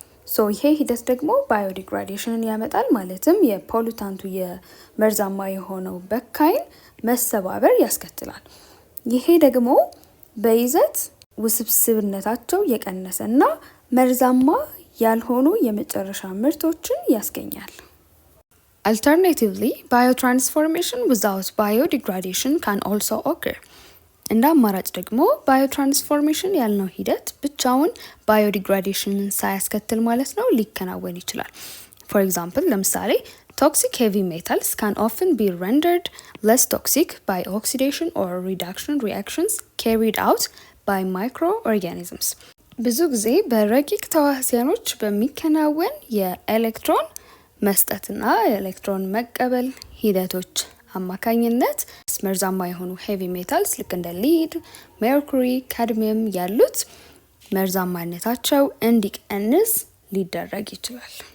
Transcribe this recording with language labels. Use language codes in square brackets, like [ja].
[am] ሶ ይሄ ሂደት ደግሞ ባዮዲግራዴሽንን ያመጣል። ማለትም የፖሉታንቱ የመርዛማ የሆነው በካይን መሰባበር ያስከትላል። ይሄ ደግሞ በይዘት ውስብስብነታቸው የቀነሰ እና መርዛማ ያልሆኑ የመጨረሻ ምርቶችን ያስገኛል። [en] Alternatively, biotransformation without biodegradation can also occur. [am] እንደ አማራጭ ደግሞ ባዮትራንስፎርሜሽን ያልነው ሂደት ብቻውን ባዮዲግራዴሽንን ሳያስከትል ማለት ነው ሊከናወን ይችላል። [en] ፎር ኤግዛምፕል ለምሳሌ toxic heavy metals can often be rendered less toxic by oxidation or reduction reactions carried out by microorganisms. [am] ብዙ ጊዜ በረቂቅ ተዋሲያኖች በሚከናወን የኤሌክትሮን መስጠትና የኤሌክትሮን መቀበል ሂደቶች አማካኝነት መርዛማ የሆኑ ሄቪ ሜታልስ ልክ እንደ ሊድ፣ ሜርኩሪ፣ ካድሚየም ያሉት መርዛማነታቸው እንዲቀንስ ሊደረግ ይችላል።